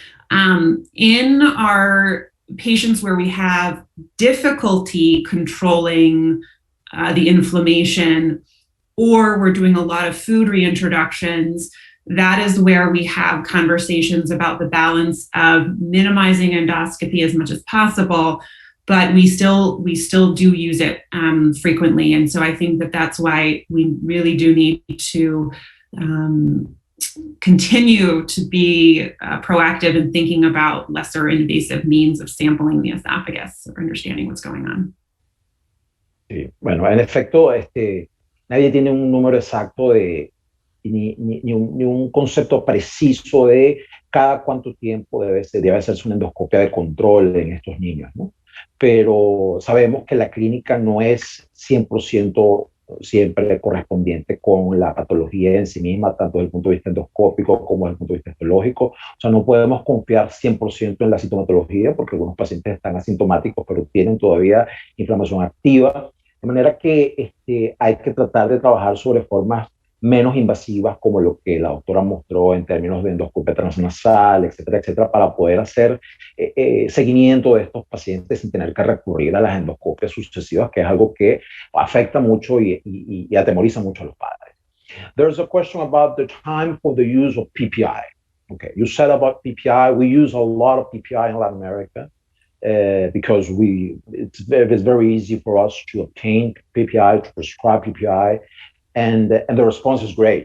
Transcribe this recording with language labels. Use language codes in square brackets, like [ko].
[en] In our patients where we have difficulty controlling the inflammation, or we're doing a lot of food reintroductions, that is where we have conversations about the balance of minimizing endoscopy as much as possible, but we still do use it frequently. And so I think that that's why we really do need to continue to be proactive in thinking about lesser invasive means of sampling the esophagus or understanding what's going on. [es] Sí. Bueno, en efecto, nadie tiene un número exacto ni un concepto preciso de cada cuánto tiempo debe hacerse una endoscopia de control en estos niños, ¿no? Pero sabemos que la clínica no es 100% siempre correspondiente con la patología en sí misma, tanto desde el punto de vista endoscópico como desde el punto de vista histológico. O sea, no podemos confiar 100% en la sintomatología, porque algunos pacientes están asintomáticos, pero tienen todavía inflamación activa. De manera que hay que tratar de trabajar sobre formas menos invasivas, como lo que la doctora mostró en términos de endoscopia transnasal, etcétera, etcétera, para poder hacer seguimiento de estos pacientes sin tener que recurrir a las endoscopias sucesivas, que es algo que afecta mucho y atemoriza mucho a los padres. [en] There's a question about the time for the use of PPI. Okay, you said about PPI. We use a lot of PPI in Latin America because it's very easy for us to obtain PPI, to prescribe PPI, and the response is great.